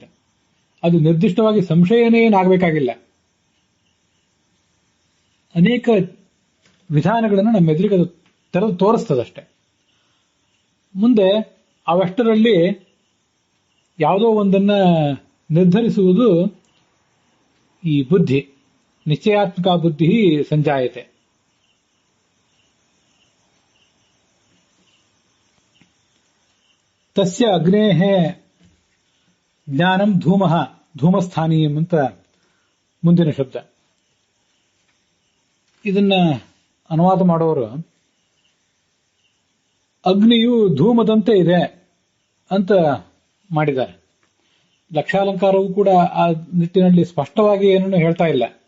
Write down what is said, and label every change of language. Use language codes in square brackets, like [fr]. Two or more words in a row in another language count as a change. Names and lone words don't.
[kn] ಅದು ನಿರ್ದಿಷ್ಟವಾಗಿ ಸಂಶಯನೇ ಏನಾಗಬೇಕಾಗಿಲ್ಲ, ಅನೇಕ ವಿಧಾನಗಳನ್ನು ನಮ್ಮ ಎದುರಿಗೆ ಅದು ತೆರೆದು ತೋರಿಸ್ತದಷ್ಟೆ. ಮುಂದೆ ಅವಷ್ಟರಲ್ಲಿ ಯಾವುದೋ ಒಂದನ್ನ ನಿರ್ಧರಿಸುವುದು ಈ ಬುದ್ಧಿ, [sa] ನಿಶ್ಚಯಾತ್ಮಕ ಬುದ್ಧಿ ಸಂಜಾಯತೆ. ತಸ್ಯ ಅಗ್ನೇಃ ಜ್ಞಾನಂ ಧೂಮಃ ಧೂಮಸ್ಥಾನೀಯಂ [kn] ಅಂತ ಮುಂದಿನ ಶಬ್ದ. ಇದನ್ನ ಅನುವಾದ ಮಾಡೋರು ಅಗ್ನಿಯು ಧೂಮದಂತೆ ಇದೆ ಅಂತ ಮಾಡಿದ್ದಾರೆ. ಲಕ್ಷಾಲಂಕಾರವೂ ಕೂಡ ಆ ನಿಟ್ಟಿನಲ್ಲಿ ಸ್ಪಷ್ಟವಾಗಿ ಏನನ್ನು ಹೇಳ್ತಾ ಇಲ್ಲ.